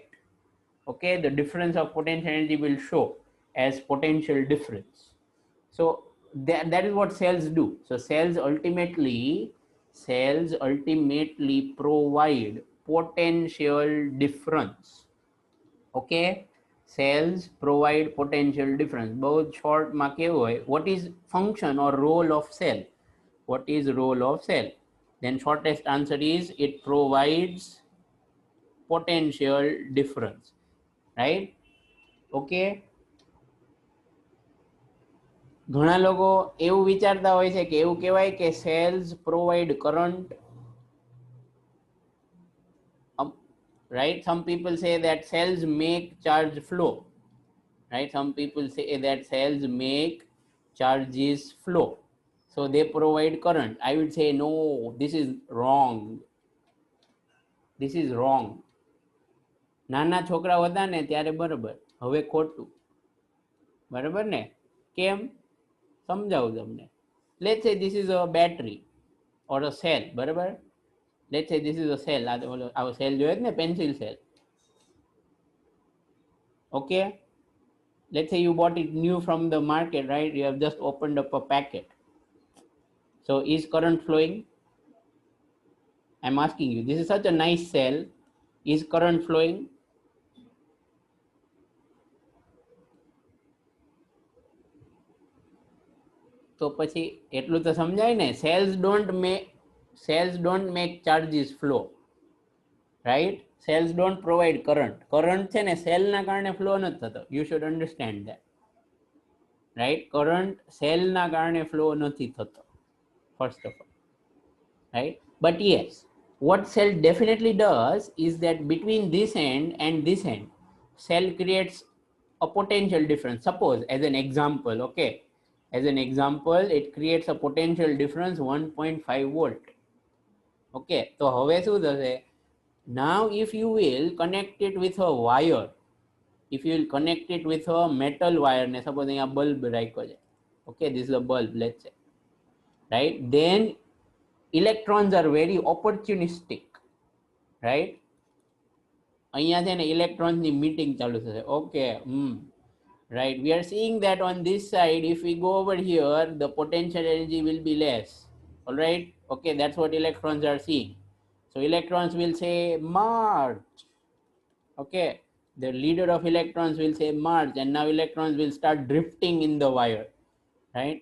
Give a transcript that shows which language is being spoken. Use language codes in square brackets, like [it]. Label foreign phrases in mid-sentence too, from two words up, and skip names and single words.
[en] Okay, the difference of potential energy will show as potential difference. So that is what cells do. So cells ultimately provide potential difference. Okay, cells provide potential difference. [gu] बहुत short માં કેવું હોય, [en] what is function or role of cell? What is role of cell? Then shortest answer is it provides potential difference, right? [gu] Okay, ઘણા લોકો એવું વિચારતા હોય છે કે એવું કહેવાય કે [en] cells provide current. Right? Some people say that cells make charge flow. Right? Some people say that cells make charges flow. So they provide current. I would say no, this is wrong. This is wrong. [gu] નાના છોકરાઓ હતા ને ત્યારે બરાબર, હવે ખોટું. બરાબર ને? કેમ? સમજાવું તમને. [en] Let's say this is a battery or a cell, બરાબર? Let's say this is a cell. [gu] આ cell જોઈએ ને, [en] pencil cell. Okay, let's say you bought it new from the market, right? You have just opened up a packet. So is current flowing? I'm asking you. This is such a nice cell. Is current flowing? [gu] તો પછી એટલું તો સમજાય ને. [en] cells don't make charges flow, right? Cells don't provide current. Current છે [gu] ને cell ના કારણે flow નથી થતો. [en] You should understand that, right? [gu] Current cell ના કારણે flow નથી થતો, [en] first of all, right? But yes, what cell definitely does is that between this end and this end, cell creates a potential difference. Suppose as an example, okay, as an example, it creates a potential difference 1.5 volt. Okay, so [gu] હવે શું થશે? [en] Now if you will connect it with a wire, if you will connect it with a metal wire, ne suppose [gu] અહીંયા bulb રાખ્યો છે, [en] okay, this is a bulb, let's say, right? Then electrons are very opportunistic, right? [gu] અહીંયા છે ને electrons ની meeting ચાલુ થશે. [en] Okay, right, we are seeing that on this side, if we go over here, the potential energy will be less. All right, okay, that's what electrons are seeing. So electrons will say march. Okay, The leader of electrons will say march, and now electrons will start drifting in the wire, right?